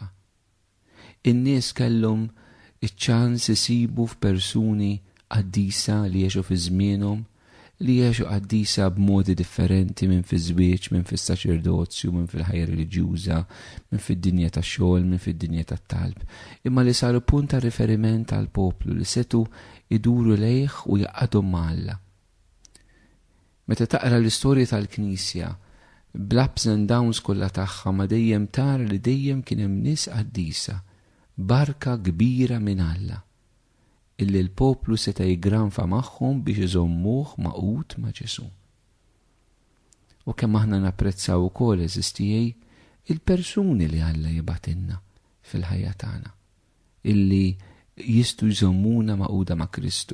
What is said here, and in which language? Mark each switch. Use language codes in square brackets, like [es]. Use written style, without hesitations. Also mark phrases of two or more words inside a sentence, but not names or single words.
[mt] In-nies kellhom iċ-ċans isibu f'persuni qaddisa li jgħixu fi żmienhom, li jgħixu qaddisa b'modi differenti minn fi żwieġ, minn fis-saċerdozju, minn fil-ħajja reliġjuża, minn fid-dinja tax-xogħol, minn fid-dinja tat-talb, imma li saru punt ta' riferiment għall poplu li setu iduru lejh u jaqgħadhom ma' Alla. Meta taqra l-istorja tal-Knisja, bl- [en] ups and downs [mt] kollha tagħha ma dejjem tara li dejjem kien hemm nies qaddisa, barka kbira minn Alla, illi l-poplu seta' jiggranfa magħhom biex iżommuh maqut ma' Ġesu. U kemm aħna napprezzaw ukoll eżistijej il-persuni li Alla jibatilna fil-ħajja tagħna, illi jistgħu jżommuna maquda ma' Kristu.